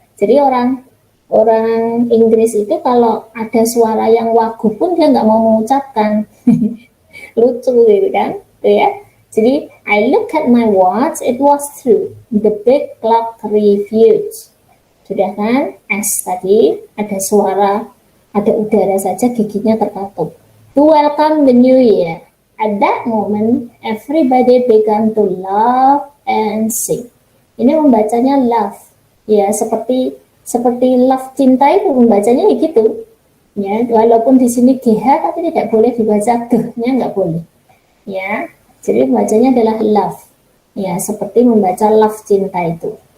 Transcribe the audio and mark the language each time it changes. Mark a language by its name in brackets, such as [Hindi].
[Indonesian] Jadi orang Inggris itu kalau ada suara yang wagu pun dia nggak mau mengucapkan. Lucu gitu kan, gitu ya. Jadi [English] I look at my watch, it was 2. The big clock refused. [Indonesian] Sudah kan? S tadi ada suara, ada udara saja giginya terkatup. [English] To welcome the new year. At that moment, everybody began to laugh and sing. [Indonesian] Ini membacanya love, ya seperti love cinta itu membacanya gitu, ya walaupun di sini GH tapi tidak boleh dibaca G-nya, nggak boleh, ya jadi bacanya adalah love, ya seperti membaca love cinta itu.